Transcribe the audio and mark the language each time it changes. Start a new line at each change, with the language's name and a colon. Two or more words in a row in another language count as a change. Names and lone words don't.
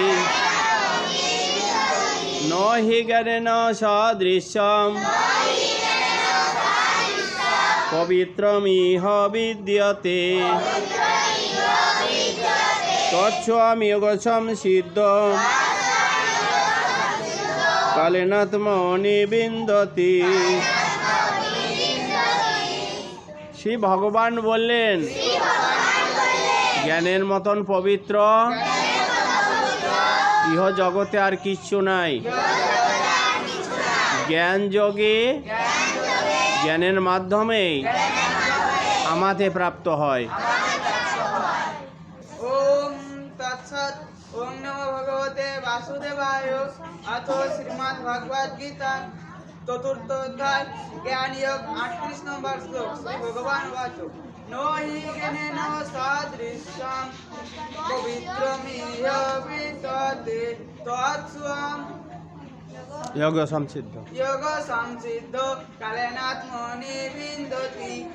Sanskrit: ন হি জ্ঞানেন সদৃশ্যম পবিত্রম ইহ বিদ্যতে তৎস্বম যোগ সংসিদ্ধ কালেনাত্মনি বিন্দতে।
Bangla: শ্রী ভগবান বললেন, জ্ঞানের মতন পবিত্র ইহ জগতে আর কিচ্ছু নাই। জ্ঞান যোগে জ্ঞানের মাধ্যমেই আমাতে প্রাপ্ত হয়।
Sanskrit: ওম তৎসৎ। ওম নমো ভগবতে বাসুদেবায়।
Bangla: অথ শ্রীমদ্ ভগবদ গীতা চতুর্থ অধ্যায় জ্ঞানয়োগ 38 নম্বর শ্লোক।
Sanskrit: শ্রী ভগবান বাচ নো হি জ্ঞানেন সদৃশ্যম পবিত্রমিহ বিদ্যতে তৎস্বম যোগ সংসিদ্ধ যোগ সংসিদ্ধ কালেনাত্মনি বিন্দতি।